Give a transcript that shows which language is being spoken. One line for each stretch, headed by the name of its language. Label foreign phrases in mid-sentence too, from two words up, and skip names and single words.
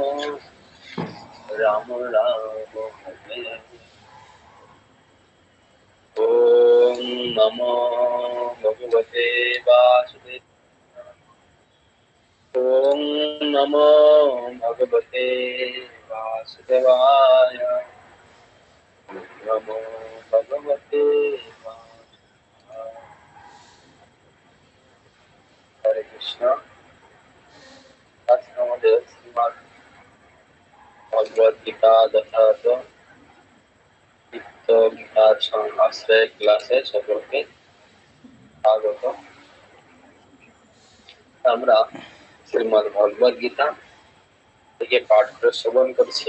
Sanskrit: राम राम हरे ओम् नमो भगवते वासुदेवाय ओम् नमो भगवते वासुदेवाय नमो भगवते वासुदेवाय हरे कृष्ण.
Bangla: আজকে আমাদের শ্রীমদ্ ভগবদ গীতা যথাযথ গীতা আশ্রয় ক্লাসে সকলকে স্বাগত। আমরা শ্রীমদ্ ভগবদ গীতা থেকে পাঠ করে শ্রবণ করছি।